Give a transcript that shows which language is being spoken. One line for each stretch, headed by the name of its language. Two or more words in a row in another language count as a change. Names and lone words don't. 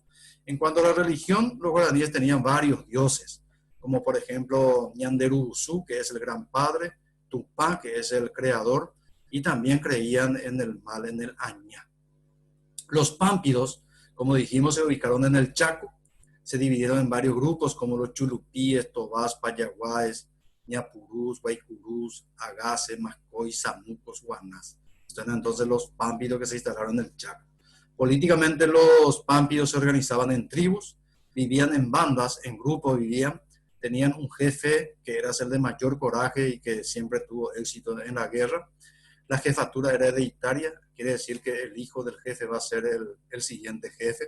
Spanish: En cuanto a la religión, los guaraníes tenían varios dioses, como por ejemplo Ñanderuguzú, que es el gran padre, Tupá, que es el creador, y también creían en el mal, en el Añá. Los pámpidos, como dijimos, se ubicaron en el Chaco, se dividieron en varios grupos como los chulupíes, tobás, payaguáes, ñapurús, guaycurús, agase, mascoy, samucos, guanás. Estos eran entonces los pámpidos que se instalaron en el Chaco. Políticamente los pámpidos se organizaban en tribus, vivían en bandas, en grupos vivían, tenían un jefe que era el de mayor coraje y que siempre tuvo éxito en la guerra. La jefatura era hereditaria, quiere decir que el hijo del jefe va a ser el siguiente jefe.